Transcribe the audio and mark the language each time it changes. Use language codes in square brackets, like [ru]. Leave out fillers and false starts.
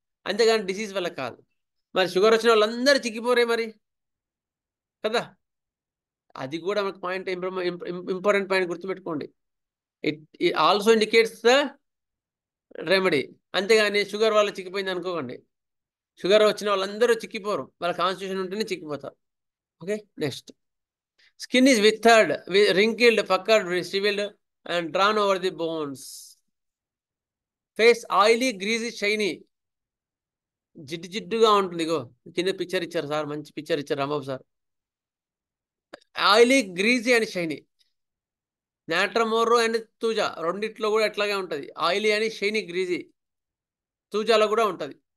[te] అంతేగాని డిసీజ్ వల్ల కాదు. మరి షుగర్ వచ్చిన వాళ్ళందరూ చిక్కిపోరే మరి కదా. అది కూడా మనకు పాయింట్, ఇంపార్టెంట్ పాయింట్ గుర్తుపెట్టుకోండి. [en] It also indicates the remedy. [te] అంతేగాని షుగర్ వల్ల చిక్కిపోయింది అనుకోకండి, షుగర్ వచ్చిన వాళ్ళందరూ చిక్కిపోరు, వాళ్ళ కాన్స్టిట్యూషన్ ఉంటేనే చిక్కిపోతారు. Okay, next. [en] Skin is withered, wrinkled, puckered, shriveled and drawn over the bones. Face oily, greasy, shiny, [te] జిడ్డు జిడ్డుగా ఉంటుంది. ఇగో కింద పిక్చర్ ఇచ్చారు సార్, మంచి పిక్చర్ ఇచ్చారు Rambabu sir. Oily, greasy and shiny. నాట్రమోరో and thuja రెండిట్లో కూడా ఎట్లాగే ఉంటుంది. ఆయిలీ అని, షైనీ, గ్రీజీ. తూజాలో కూడా ఉంటుంది.